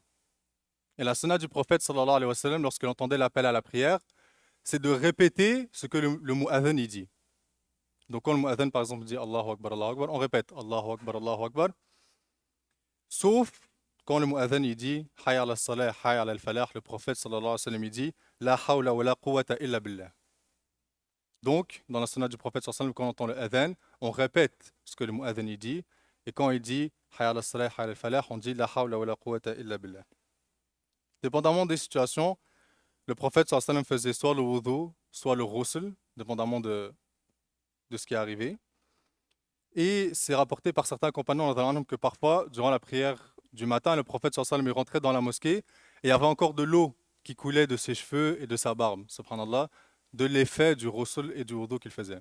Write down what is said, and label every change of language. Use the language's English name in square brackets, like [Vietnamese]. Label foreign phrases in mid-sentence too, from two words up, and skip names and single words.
[French] Et la sunna du prophète [Arabic] صلى الله عليه وسلم, [French] lorsqu'il entendait l'appel à la prière, c'est de répéter ce que le mu'adhan il dit. Donc quand le mu'adhan par exemple dit [Arabic] الله أكبر, [French] on répète [Arabic] الله أكبر، الله أكبر. [French] Sauf quand le mu'adhan il dit [Arabic] حي على الصلاة، حي على الفلاح, [French] le prophète [Arabic] صلى الله عليه وسلم [French] il dit [Arabic] لا حول ولا قوة إلا بالله. [French] Donc, dans la sunna du prophète [Arabic] صلى الله عليه وسلم, [French] quand on entend le adhan, on répète ce que le mu'adhan il dit. Et quand il dit [Arabic] حي على الصلاة، حي على الفلاح, [French] on dit [Arabic] لا حول ولا قوة إلا بالله. [French] Dépendamment des situations, le prophète [Arabic] صلى الله عليه وسلم [French] faisait soit le wudu, soit le ghusl, dépendamment de ce qui est arrivé. Et c'est rapporté par certains compagnons que parfois, durant la prière du matin, le prophète [Arabic] صلى الله عليه وسلم [French] rentrait dans la mosquée et il y avait encore de l'eau qui coulait de ses cheveux et de sa barbe, subhanallah, de l'effet du ghusl et du wudu qu'il faisait.